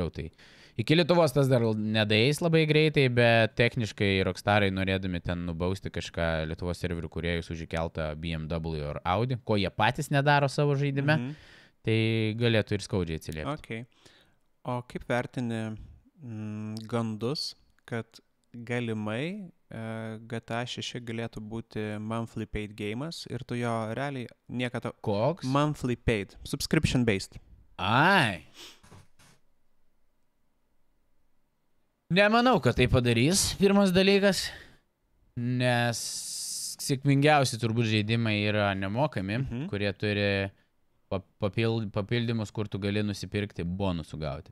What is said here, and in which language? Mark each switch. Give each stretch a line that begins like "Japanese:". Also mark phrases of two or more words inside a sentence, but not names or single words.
Lithuanian: Tai iki Lietuvos tas dar nedaeis labai greitai, bet techniškai Rockstarai norėdami ten nubausti kažką Lietuvos serverių kūrėjus už įkeltą BMW ar Audi, ko jie patys nedaro savo žaidime, tai galėtų ir skaudžiai atsiliepti. Okay. O kaip vertini gandus, kad galimai GTA 6 galėtų būti
English: monthly paid game'as
Lithuanian: ir tu jo realiai niekada... Koks?
English: Monthly paid. Subscription based.
Lithuanian: Ai. Nemanau, kad tai padarys, pirmas dalykas, nes sėkmingiausi turbūt žaidimai yra nemokami, kurie turi papildymus, kur tu gali nusipirkti bonusų gauti.